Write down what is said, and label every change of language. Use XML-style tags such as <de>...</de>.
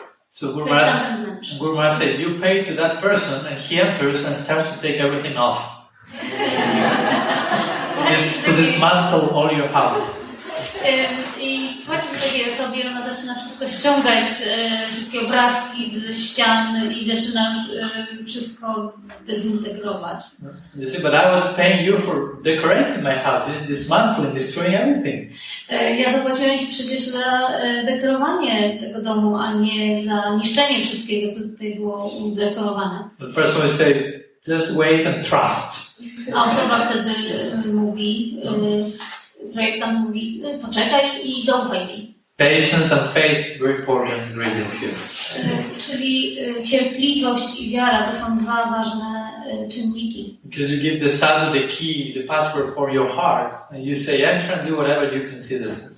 <en>So Guru Maharaj said, you pay to that person and he enters and starts to take everything off. to dismantle all your house.</en> <pl>I płacisz takiej osobie, ona zaczyna wszystko ściągać, wszystkie obrazki z ścian i zaczyna wszystko dezintegrować.</pl> <en>You see, but I was paying you for decorating my house, dismantling, destroying everything.</en> <pl>Ja zapłaciłem Ci przecież za dekorowanie tego domu, a nie za niszczenie wszystkiego, co tutaj było udekorowane.</pl> <en>The person will say, just wait and trust.</en> <pl>A osoba wtedy mówi, projektant mówi, poczekaj i zaufaj mi.</pl> <en>Patience and faith, very important ingredients here.</en> <pl>Czyli cierpliwość i wiara to są dwa ważne czynniki.</pl> <en>Because you give the sadhu the key, the password for your heart, and you say, enter and do whatever you consider.</en>